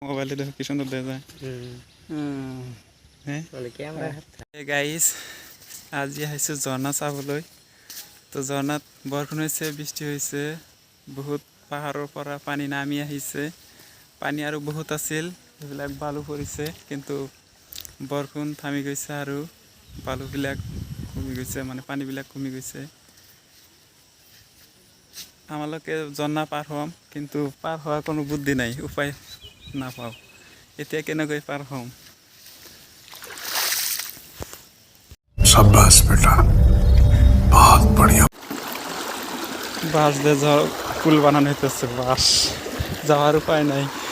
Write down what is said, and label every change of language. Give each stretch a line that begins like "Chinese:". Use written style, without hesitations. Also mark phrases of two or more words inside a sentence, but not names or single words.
Bangla: মোবাইলে দেখো কি সুন্দর দেখা যায়। হ্যাঁ গাইস,
Assamese: আজি আহিছোঁ ঝৰ্ণা চাবলৈ। তো ঝৰ্ণাত বৰষুণ হৈছে, বৃষ্টি হৈছে, বহুত পাহাৰৰ পৰা পানী নামি আহিছে। পানী আৰু বহুত আছিল, সেইবিলাক বালু পৰিছে, কিন্তু বৰষুণ থামি গৈছে আৰু বালুবিলাক কমি গৈছে, মানে পানীবিলাক কমি গৈছে। আমালোকে ঝৰ্ণা পাৰ হ'ম, কিন্তু পাৰ হোৱাৰ কোনো বুদ্ধি নাই, উপায় নাপাওঁ। এতিয়া কেনেকৈ পাৰ হ'ম?
Hindi: शाबाश बेटा, बहुत बढ़िया।
Bangla: বাঁশ দিয়ে পুল বানানো হইতেছে, বাঁশ যাওয়ার উপায় নাই।